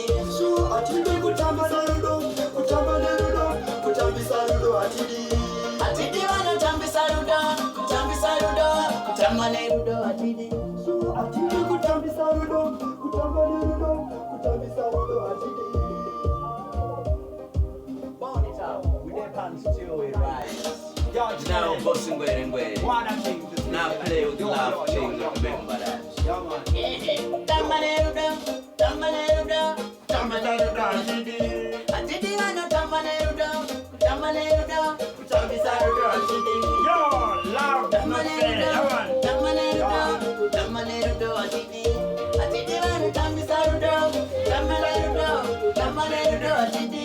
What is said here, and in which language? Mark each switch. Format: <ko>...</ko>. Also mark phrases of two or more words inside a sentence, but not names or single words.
<sn>So atidi kutambisa rudo, kutambisa rudo atidi. Atidi vanotambisa rudo, tamanerudo atidi. So atidi kutambisa rudo, kutambisa rudo atidi.</sn> <en>Burn it out with their pants still in rise. Now busting</en> <sn>ngwere ngwere.</sn> <en>One thing to Now play with the love thing, remember that. Yeah, man.</en> <sn>Tamanerudo atidi. Atidi vanotambisa rudo atidi.</sn> <en>Yo, loud, not fair. Yeah, man.</en> <sn>Tamanerudo atidi. Atidi vanotambisa rudo, tamanerudo atidi.</sn>